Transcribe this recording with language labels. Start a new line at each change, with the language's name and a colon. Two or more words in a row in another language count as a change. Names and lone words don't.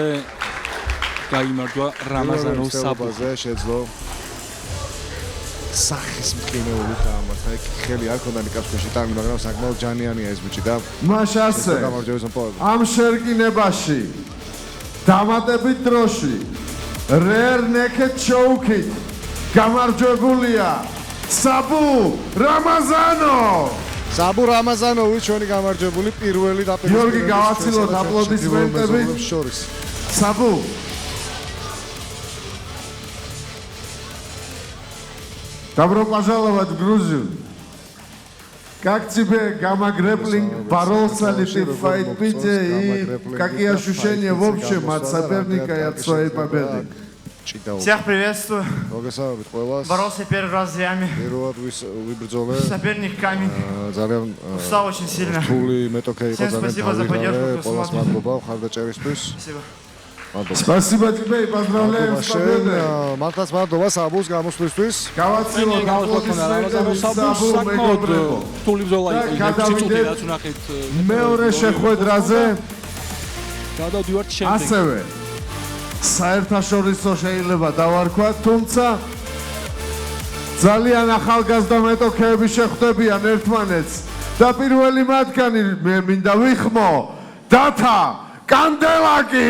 Georgian: გაიმარჯვა რამაზანოვ საბუჰზე. შეძლო. სახის მყინველი დაამართა. ხელი არ ქონდა ნიკაფში ტანი, მაგრამ საკმაოდ ჯანიანია ეს ბიჭი და მაშ ასე გამარჯვების მოპოვება. ამ შერკინებაში დამატებით დროში
English: rare naked choke-
Georgian: ით გამარჯვებულია საბუ რამაზანო. საბუ რამაზანოვი ჩვენი გამარჯვებული პირველი დაპირისპირების. გიორგი გავაცილოთ აპლოდისმენტები შორის.
Russian: საბუ Добро пожаловать в Грузию. Как тебе гамма-грэпплинг боролся ли ты в файт-пите и какие ощущения в общем от соперника и от своей победы? Всех приветствую.
Georgian: მოგესალმებით ყველას.
Russian: Боролся первый раз с ями.
Georgian: პირველად ვიბრძოლე.
Russian: Соперник камень.
Georgian: ძალიან
Russian: Устал очень сильно.
Georgian: რთული მეტოქე იყო
Russian: Всем спасибо за поддержку, кто
Georgian: ყველას
Russian: смотрит.
Georgian: მადლობა ხარდაჭერისთვის.
Russian: Спасибо. Спасибо тебе и поздравляем с победой.
Georgian: მართლაც მადლობა საბუს გამოსვლისთვის. გავაცილოთ აპლოდისმენტები საბუ მეგობრებო. რთული ბრძოლა იყო, გადავიდეთ რაც ვნახეთ. მეორე შეხვედრაზე. გადავდივართ შემდეგ. ასევე საერთაშორისო შეიძლება დავარქვათ, თუმცა ძალიან ახალგაზრდა მეტოქეები შეხვდებიან ერთმანეთს და პირველი მათგანი მე მინდა ვიხმო დათა კანდელაკი.